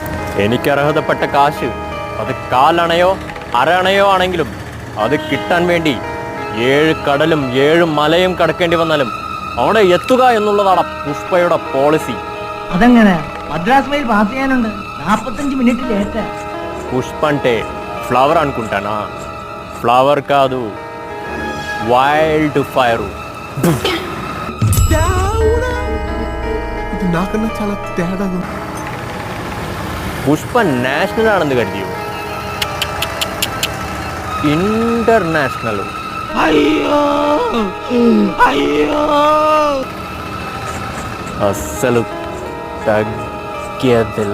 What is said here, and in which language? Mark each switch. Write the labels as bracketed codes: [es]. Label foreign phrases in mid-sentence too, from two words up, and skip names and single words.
[ml] എനിക്ക് അർഹതപ്പെട്ട കാശ് അത് കാലണയോ അരണയോ ആണെങ്കിലും അത് കിട്ടാൻ വേണ്ടി 7 കടലും 7 മലയും കടക്കേണ്ടി വന്നാലും അവിടെ എത്തുക എന്നുള്ളതാണ് പുഷ്പയുടെ പോളിസി. അതെങ്ങനെ? മദ്രാസ് മെയിൽ പാസ് ചെയ്യാനുണ്ട്, 45 മിനിറ്റ് ലേറ്റ്. [te] పుష్ప అంటే ఫ్లవర్ అనుకుంటానా? ఫ్లవర్ కాదు, వైల్డ్ ఫైర్. నాకన్నా చాలా తేడాగా. [ml] പുഷ്പ നാഷണൽ ആണെന്ന് കരുതിയോ? ഇന്റർനാഷണൽ. അയ്യോ അയ്യോ, അസలు തഗ്ഗതില്ല.